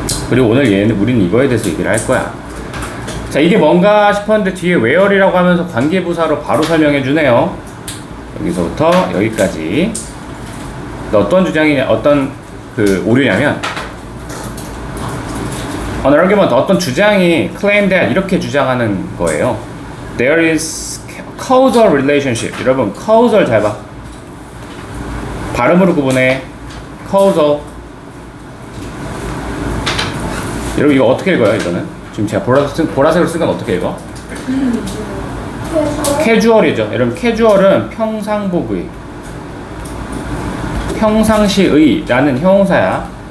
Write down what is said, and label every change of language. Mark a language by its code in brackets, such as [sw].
[ko] 그리고 오늘 우리는 이거에 대해서 얘기를 할 거야. 자, 이게 뭔가 싶었는데 뒤에 where이라고 하면서 관계부사로 바로 설명해 주네요. 여기서부터 여기까지. 어떤 주장이냐, 어떤 그 오류냐면, [en] an argument, [ko] 어떤 주장이 [en] claim that [ko] 이렇게 주장하는 거예요. [en] There is causal relationship. [ko] 여러분, causal 잘 봐. 발음으로 구분해. causal. 여러분, 이거 어떻게 읽어요, 이거는? 지금 제가 보라색으로 쓴 건 어떻게 읽어? 캐주얼이죠. 여러분, 캐주얼은 평상복의, 평상시의라는 형용사야.